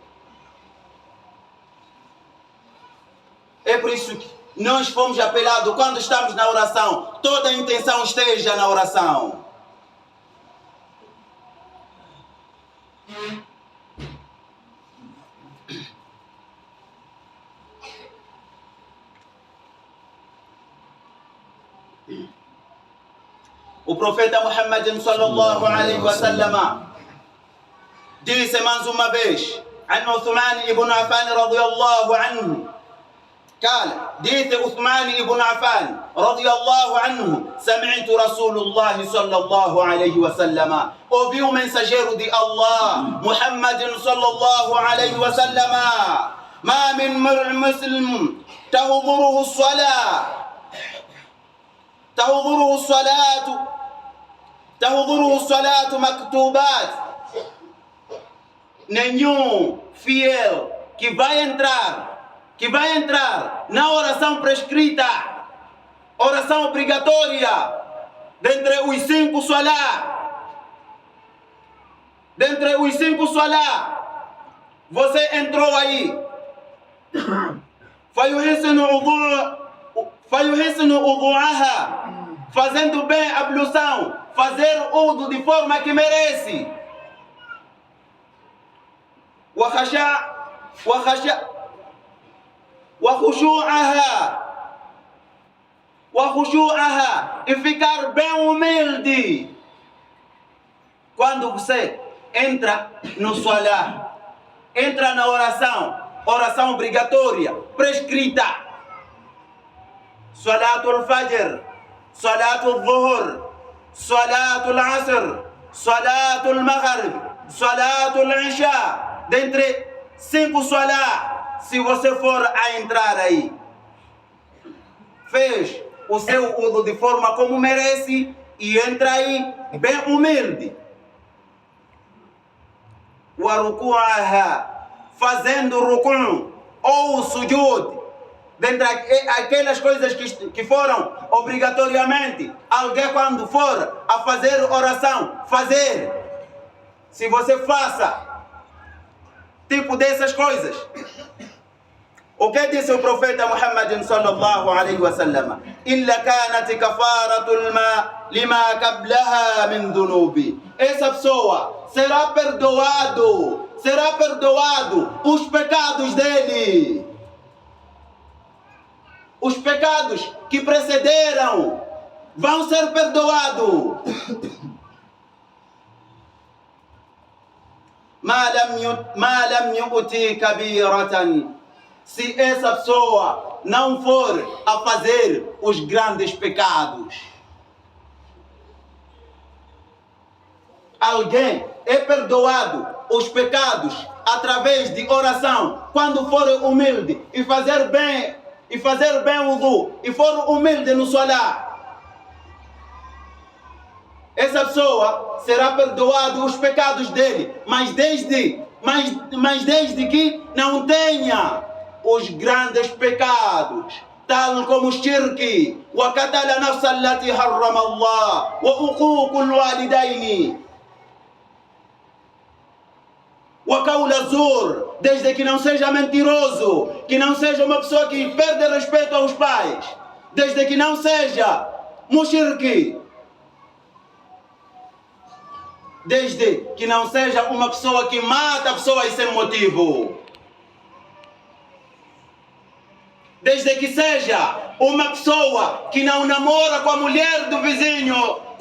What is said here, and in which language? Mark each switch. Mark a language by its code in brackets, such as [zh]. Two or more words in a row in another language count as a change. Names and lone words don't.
[pt] É por isso que nós fomos apelados, quando estamos na oração, toda a intenção esteja na oração. O profeta Muhammad [ar] صلى الله عليه وسلم [pt] disse mais uma vez: [ar] عن عثمان بن عفان رضي الله عنه قال: ديت عثمان بن عفان رضي الله عنه سمعت رسول الله صلى الله عليه وسلم. [pt] Ouvi o mensageiro de Allah, Muhammad [ar] صلى الله عليه وسلم: ما من مسلم تحضره الصلاة مكتوبات. [pt] Nenhum fiel que vai entrar na oração prescrita, oração obrigatória, dentre os 5 salá, você entrou aí, [ar] فيحسن وضوءها, [pt] fazendo bem a ablução, fazer udo de forma que merece, وخشوعها, e ficar bem humilde. Quando você entra no salah, entra na oração obrigatória, prescrita, [ar] صلاة الفجر، صلاة الظهر، صلاة العصر، صلاة المغرب، صلاة العشاء, [pt] dentre 5 salah, se você for a entrar aí, fez o seu uso de forma como merece e entra aí bem humilde. [ar] وركوعها, [pt] fazendo ruku' ou sujud dentre aquelas coisas que foram obrigatoriamente, alguém quando for a fazer oração, fazer. Se você faça tipo dessas coisas, o que disse o profeta Muhammad [ar] صلى الله عليه وسلم? إلا كانت كفارة لما قبلها من الذنوب. [pt] Essa pessoa será perdoado os pecados dele. Os pecados que precederam vão ser perdoados. [ar] ما لم يؤت كبيرة. [pt] Se essa pessoa não for a fazer os grandes pecados. Alguém é perdoado os pecados através de oração quando for humilde e fazer bem o wudu e for humilde no salat. Essa pessoa será perdoado os pecados dele, mas desde que não tenha os grandes pecados, tal como o shirk, [ar] وقتل النفس التي حرم الله وعقوق الوالدين, وقول الزور, [pt] desde que não seja mentiroso, que não seja uma pessoa que perde respeito aos pais, desde que não seja mushrik, desde que não seja uma pessoa que mata pessoas sem motivo, desde que seja uma pessoa que não namora com a mulher do vizinho,